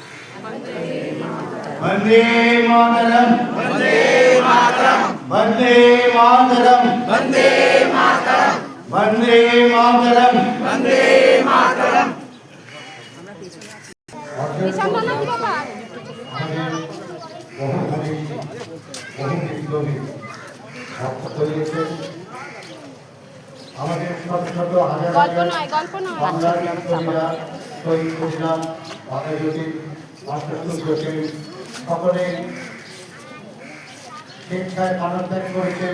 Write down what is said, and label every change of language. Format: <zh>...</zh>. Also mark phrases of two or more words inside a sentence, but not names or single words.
<sa>वंदे मातरम वंदे मातरम वंदे मातरम वंदे मातरम वंदे मातरम वंदे मातरम</sa> <bn>আমাদের ছোট ছোট হাজার শহীদ হয়েছিলাম, সকলে স্বেচ্ছায় প্রাণত্যাগ করেছেন।</bn>